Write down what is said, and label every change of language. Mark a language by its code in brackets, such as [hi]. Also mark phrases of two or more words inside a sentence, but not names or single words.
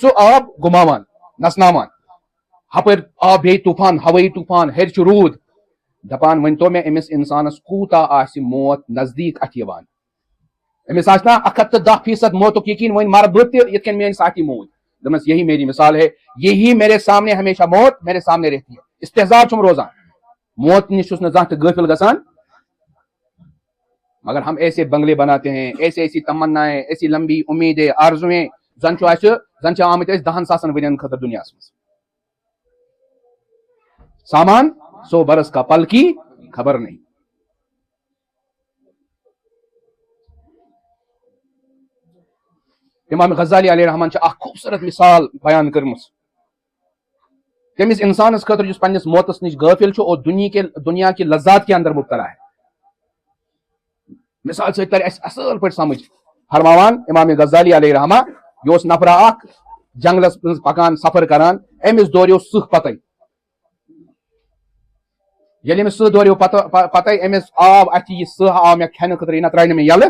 [ks] سُہ آب گُماوان نژناوان ہپٲرۍ آو بیٚیہِ طوٗفان ہوٲیی طوٗفان ہیٚرِ چھُ روٗد دپان ؤنۍتو مےٚ أمِس انسانس کوٗتاہ آسہِ موت نزدیٖک اتھِ یِوان أمِس آسہِ نا 110% موتُک یقیٖن وۄنۍ مرٕ بہٕ تہِ یِتھ کٔنۍ میٲنۍ ساتھی موٗدۍ دپمس [ur] یہی میری مثال ہے یہی میرے سامنے ہمیشہ موت میرے سامنے رہتی ہے [ks] استحزار چھُم روزان موت نش چھُس نہٕ زانٛہہ تہِ غٲفل گژھان [ur] مگر ہم ایسے بنگلے بناتے ہیں ایسی تمنائیں ایسی لمبی امیدیں آرزویں [ks] زن چھِ آمٕتۍ أسۍ 10 ساسن ؤرین خٲطرٕ دُنیاہس منٛز سامان [ur] 100 برس کا پل کی خبر نہیں [ks] امام غزالی علیہ رحمان چھِ اکھ خوٗبصوٗرت مثال بیان کٔرمٕژ تٔمِس انسانس خٲطرٕ یُس پننِس موتس نش غٲفل چھُ [ur] اور دنیا کے لذات کے اندر مبتلا ہے [ks] مثال سۭتۍ تر اسہِ اصل پٲٹھۍ سمجھ فرماوان امام غزالی علیہ رحمہ یہِ اوس نفرا اکھ جنگلس منٛز پکان سفر کران أمِس دوریو سٕہہ پتے ییٚلہِ أمِس سٕہہ دوریو پتے أمِس آو اتھِ یہِ سٕہہ آو مےٚ کھٮ۪نہٕ خٲطرٕ یہِ نہ ترٛایہِ نہٕ مےٚ یلہٕ